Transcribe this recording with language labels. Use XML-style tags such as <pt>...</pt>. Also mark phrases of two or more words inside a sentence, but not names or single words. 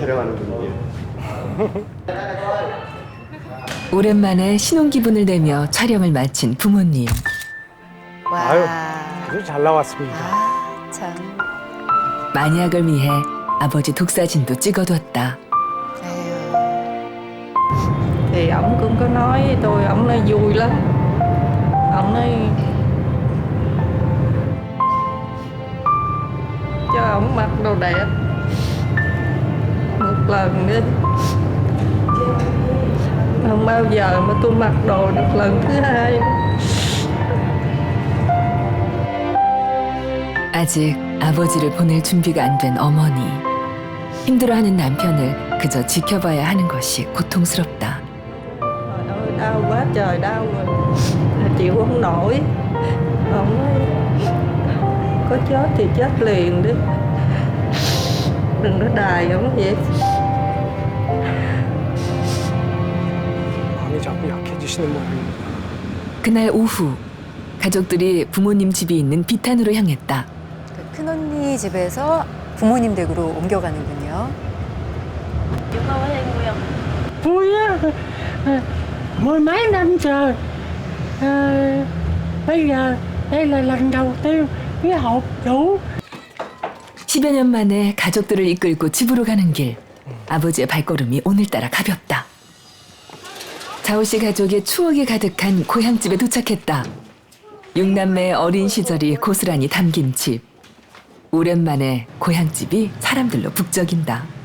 <ko>오랜만에 신혼 기분을 내며 촬영을 마친 부모님. 아유, 아주 잘 나왔습니다. 참. 만약을 위해 아버지 독사진도 찍어뒀다.</ko> <vi>Thì ổng cũng có nói với tôi, ổng nói vui lắm. Ổng nói cho ổng mặc đồ đẹp một lần đi. Không bao giờ mà tôi mặc đồ được lần thứ hai.</vi> <ko>아직 아버지를 보낼 준비가 안 된 어머니. 힘들어하는 남편을 그저 지켜봐야 하는 것이 고통스럽다.</ko> <vi>Đau quá trời đau rồi, chịu không nổi. Ông nói có chết thì chết liền đi, đừng có đài ổng vậy.</vi> <ko>마음이 자꾸 약해지시는 모양입니다. 그날 오후 가족들이 부모님 집이 있는 비탄으로 향했다. 큰언니 집에서 부모님 댁으로 옮겨가는군요.</ko> <vi>Vui á, 10 mấy năm trời. Bây giờ đây là lần đầu tiên cái hộp đủ.</vi> <ko>10여 년 만에 가족들을 이끌고 집으로 가는 길. 아버지의 발걸음이 오늘따라 가볍다. 자우 씨 가족의 추억이 가득한 고향집에 도착했다. 6남매의 어린 시절이 고스란히 담긴 집. 오랜만에 고향집이 사람들로 북적인다.</ko>